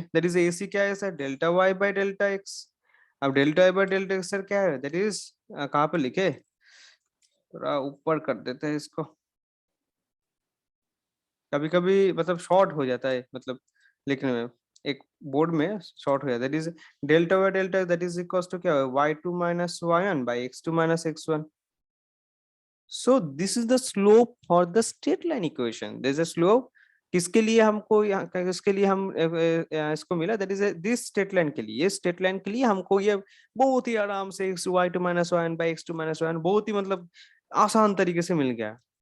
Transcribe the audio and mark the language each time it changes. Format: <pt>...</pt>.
<hi>That is AC क्या है sir? Delta Y by delta x. अब delta Y by delta x sir क्या है? दैट इज कहाँ पे लिखे, थोड़ा ऊपर कर देते हैं इसको, कभी कभी मतलब शॉर्ट हो जाता है मतलब लिखने में, एक बोर्ड में शॉर्ट हो जाता है।</hi> <en>that is delta by delta that is equals to</en> <hi>क्या है? y2 minus y1 bye x2 minus x1।</hi> <en>So this is the slope for the straight line equation. There is a slope</en> <hi>किसके लिए हमको यहाँ किसके लिए हम इसको मिला?</hi> <en>that is this straight line</en> <hi>के लिए, ये स्ट्रेट लाइन के लिए हमको ये बहुत ही आराम से y2 minus y1 bye x2 minus y1 बहुत ही मतलब आसान तरीके से मिल गया।</hi>